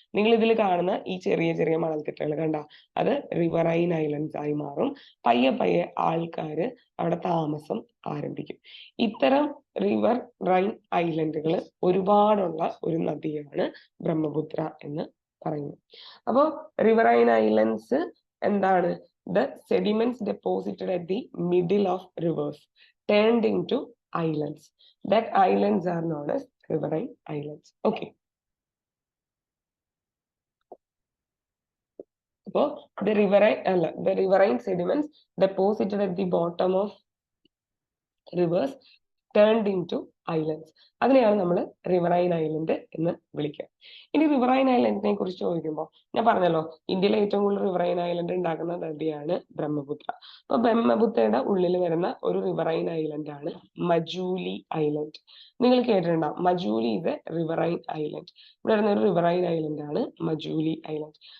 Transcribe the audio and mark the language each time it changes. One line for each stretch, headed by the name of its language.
Malayalam: നിങ്ങൾ ഇതിൽ കാണുന്ന ഈ ചെറിയ ചെറിയ മണൽത്തിട്ടകൾ കണ്ട, അത് റിവറൈൻ ഐലൻഡ്സ് ആയി മാറും. പയ്യെ ആൾക്കാര് അവിടെ താമസം ആരംഭിക്കും. ഇത്തരം റിവർ റൈൻ ഐലൻഡുകൾ ഒരുപാടുള്ള ഒരു നദിയാണ് ബ്രഹ്മപുത്ര എന്ന് പറയുന്നത്. അപ്പോ റിവറൈൻ ഐലൻഡ്സ് എന്താണ്?
English: The sediments deposited at the middle of rivers turned into islands. That islands are known as riverine islands. Okay. So the riverine sediments deposited at the bottom of rivers turned into islands.
Malayalam: അതിനെയാണ് നമ്മൾ riverine island എന്ന് വിളിക്കുക. ഇനി riverine ഐലൻഡിനെ കുറിച്ച് ചോദിക്കുമ്പോൾ ഞാൻ പറഞ്ഞല്ലോ, ഇന്ത്യയിലെ ഏറ്റവും കൂടുതൽ റിവറൈൻ ഐലൻഡ് ഉണ്ടാക്കുന്ന നദിയാണ് ബ്രഹ്മപുത്ര. അപ്പൊ ബ്രഹ്മപുത്രയുടെ ഉള്ളിൽ വരുന്ന ഒരു റിവറൈൻ ഐലൻഡ് ആണ് മജൂലി ഐലൻഡ്. നിങ്ങൾ കേട്ടിട്ടുണ്ടാവും, മജൂലി ഇത് റിവറൈൻ ഐലൻഡ്. ഇവിടെ വരുന്ന ഒരു റിവറൈൻ ഐലൻഡ് ആണ് മജൂലി ഐലൻഡ്.